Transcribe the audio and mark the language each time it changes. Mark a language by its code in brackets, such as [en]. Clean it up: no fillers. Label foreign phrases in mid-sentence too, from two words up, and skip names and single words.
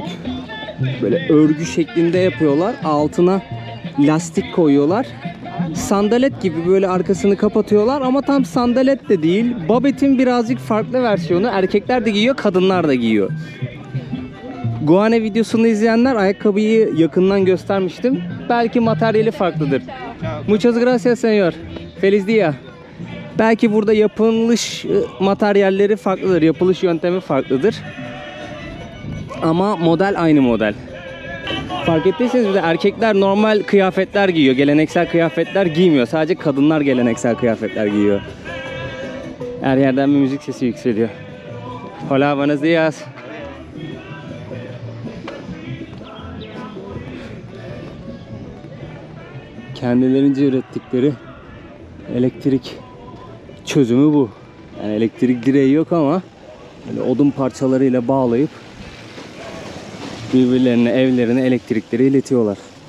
[tr] Böyle örgü şeklinde yapıyorlar. Altına lastik koyuyorlar. Sandalet gibi böyle arkasını kapatıyorlar ama tam sandalet de değil. Babet'in birazcık farklı versiyonu. Erkekler de giyiyor, kadınlar da giyiyor. Guane videosunu izleyenler ayakkabıyı yakından göstermiştim. Belki materyali farklıdır. [es] Muchas gracias señor. Feliz día. [tr] Belki burada yapılış materyalleri farklıdır. Yapılış yöntemi farklıdır. Ama model aynı model. Fark ettiyseniz bir de erkekler normal kıyafetler giyiyor. Geleneksel kıyafetler giymiyor. Sadece kadınlar geleneksel kıyafetler giyiyor. Her yerden bir müzik sesi yükseliyor. [es] Hola, buenos días. [tr] Kendilerince ürettikleri elektrik çözümü bu. Yani elektrik direği yok ama böyle odun parçalarıyla bağlayıp birbirlerine, evlerine elektrikleri iletiyorlar.